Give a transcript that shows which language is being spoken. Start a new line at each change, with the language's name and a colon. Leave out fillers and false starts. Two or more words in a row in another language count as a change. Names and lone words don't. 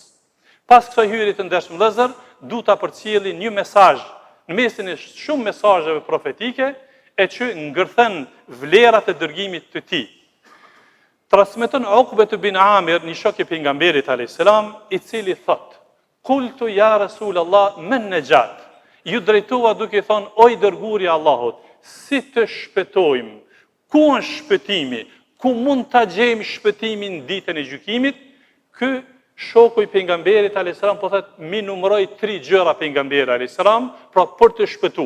Albanian: Pas kësaj hyrje të ndershëm vëllezër, du ta përcjelli një mesazh në mesin e shumë mesazheve profetike e që ngërthen vlerat e dërgimit të tij. Transmeton Uqbe bin Amir, një shok i pejgamberit
Arabic: عليه السلام,
Albanian: i cili thot:
Arabic: "قلت يا رسول الله، ما النجاة?"
Albanian: Ju drejtova duke thonë: "O i dërguari i Allahut, si të shpëtojmë? Ku është shpëtimi? Ku mund ta gjejmë shpëtimin ditën e gjykimit?" Ky shoku i pejgamberit
Arabic: عليه السلام
Albanian: po thotë: "Mi numëroj 3 gjëra pejgamberi
Arabic: عليه السلام,
Albanian: pra për të shpëtuar.